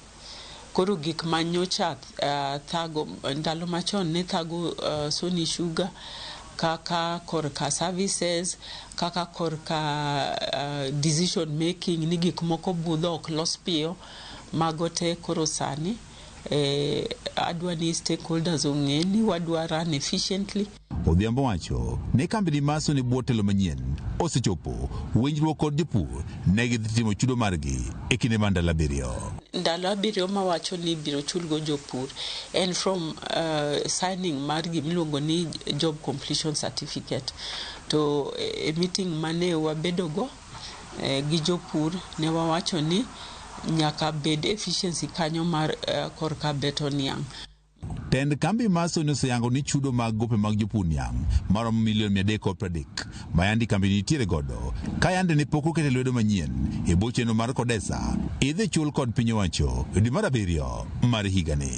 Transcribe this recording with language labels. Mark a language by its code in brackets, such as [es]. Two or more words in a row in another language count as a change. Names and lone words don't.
[luo] Koro gik manyocha thago ndalo machon ne thago Sony Sugar kaka korka services, kaka korka [en] decision making [luo] ni gik moko budho ok los piyo magote koro sani adwa ni stakeholders ong'e ni wadwa [en] run efficiently. [luo] Odhiambo wacho ne kambi ni mar Sony bwo telo manyien osechopo winjruok kod jopur ne gidhi timo chudo margi e kinde mar ndalo abiriyo. Ndalo abiriyo ma wacho ni biro chulgo jopur [en] and from signing [luo] mar gimiluongo ni [en] job completion certificate to a meeting [luo] mane wabedogo gi jopur ne wawacho ni nyaka bed efficiency kanyo mar korka beto niang'. Tend kambi mar Sony oseyango ni chudo mag gope mag jopur niang' maromo milion 330 ma yandi kambi nitiere godo ka yande ne pok okete lwedo manyien e bwo chenro mar Kodesa idhi chul kod piny owacho e dwe mar abiriyo mar higani.